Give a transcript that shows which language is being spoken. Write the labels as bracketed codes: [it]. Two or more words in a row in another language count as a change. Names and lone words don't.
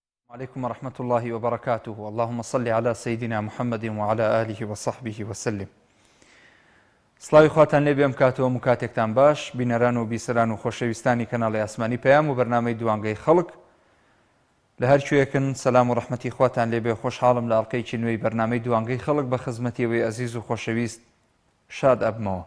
[ar] عليكم ورحمة الله وبركاته. اللهم صل على سيدنا محمد وعلى آله وصحبه وسلم. [ckb] سڵاوی خواتان لێ بێم کاتەوە و کاتێکتان باش بینەران و بیسەران و خۆشەویستانی کەناڵی ئاسمانی پەیام و بەرنامەی دوانگەی خەڵک لە هەرکوێکن سەلام و ڕەحمەتی خواتان لێ بێ. خۆشحاڵم لە ئەڵقەیەکی نوێی بەرنامەی دوانگەی خەڵک بە خزمەتیەوەی ئەزیز و خۆشەویست شاد ئەبمەوە.